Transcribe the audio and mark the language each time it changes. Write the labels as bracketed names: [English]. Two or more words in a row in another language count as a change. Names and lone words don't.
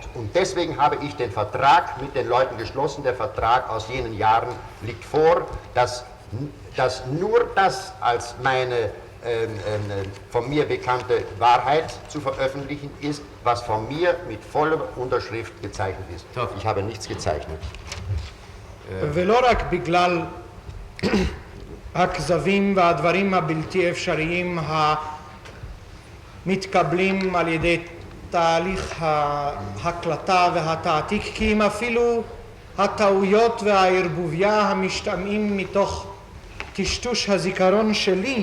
[German] Und deswegen habe ich den Vertrag mit den Leuten geschlossen. Der Vertrag aus jenen Jahren liegt vor, dass nur das als meine von mir bekannte Wahrheit zu veröffentlichen ist, was von mir mit voller Unterschrift gezeichnet ist. Ich habe nichts gezeichnet. [Hebrew] ולא רק בגלל הכזבים והדברים הבלתי אפשריים המתקבלים על ידי תהליך ההקלטה והתעתיק, כי אם אפילו הטעויות והערבוביה המשתמעים מתוך טשטוש הזיכרון שלי,